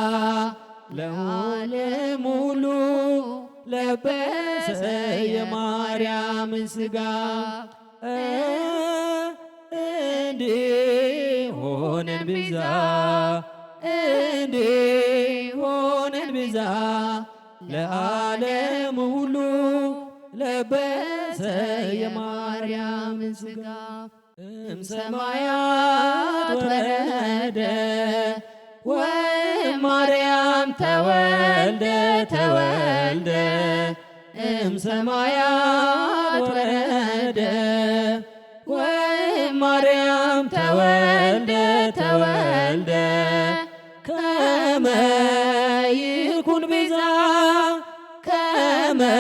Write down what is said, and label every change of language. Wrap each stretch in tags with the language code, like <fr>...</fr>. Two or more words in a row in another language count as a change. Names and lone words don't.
<am>ለዓለም ሁሉ ለበሰ የማርያምን ሥጋ እንዲሆነን ቤዛ እንዲሆነን ቤዛ ለዓለም ሁሉ ለበሰ የማርያምን ሥጋ</am> <gez>እምሰማያት ወረደ ወእማርያም ተወልደ ተወልደ እምሰማያት ወረደ ወእማርያም ተወልደ ተወልደ ከመ ይኩን ቤዛ ከመ</gez>